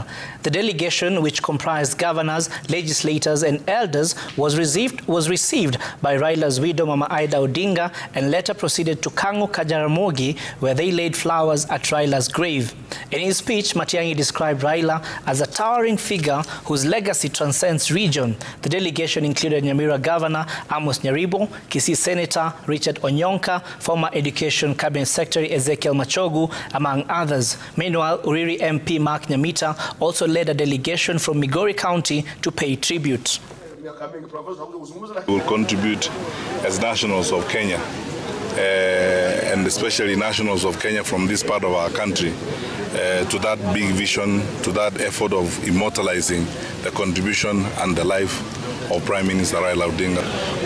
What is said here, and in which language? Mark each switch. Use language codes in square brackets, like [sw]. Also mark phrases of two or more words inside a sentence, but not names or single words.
[en] The delegation, which comprised governors, legislators and elders, was received by Raila's widow Mama Aida Odinga and later proceeded to Kang'o Kajaramogi, where they laid flowers at Raila's grave. In his speech, Matiang'i described Raila as a towering figure whose legacy transcends region. The delegation included Nyamira Governor Amos Nyaribo, Kisii Senator Richard Onyonka, former Education Cabinet Secretary Ezekiel Machogu, among others. Meanwhile, Uriri MP Mark Nyamita also led a delegation from Migori County to pay tribute. We will contribute as nationals of Kenya, and especially nationals of Kenya from this part of our country, to that big vision, to that effort of immortalizing the contribution and the life of Prime Minister Raila Odinga.